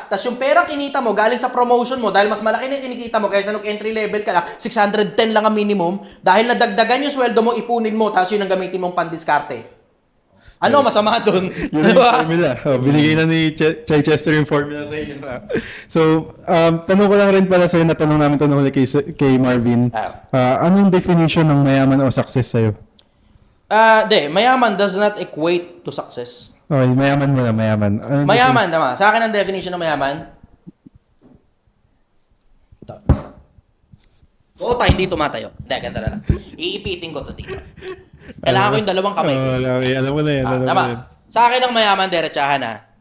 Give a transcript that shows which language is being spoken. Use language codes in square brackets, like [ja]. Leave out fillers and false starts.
[tl] Tapos yung perang kinita mo galing sa promotion mo, dahil mas malaki na yung kinikita mo kaysa nung entry level ka lang, 610 lang ang minimum, dahil nadagdagan yung sweldo mo, ipunin mo, tapos yun ang gamitin mong pandiskarte. Ano masama dun? Yun yung formula. Binigay na ni Chichester yung formula sa inyo. So, tanong ko lang rin pala sa'yo, natanong namin ito nung kay Marvin. Anong definition ng mayaman o success sa'yo? [en] Mayaman does not equate to success. [tl] Okay, mayaman mo na, mayaman. Mayaman, tama. Sa akin ang definition ng mayaman, Hindi tumatayo. Hindi, ganito na lang. Iipitin ko to dito. Kailangan ko yung dalawang kamay ko. Okay, alam mo na yan. Alam mo Tama. na yan. Sa akin ang mayaman, derechahan ha.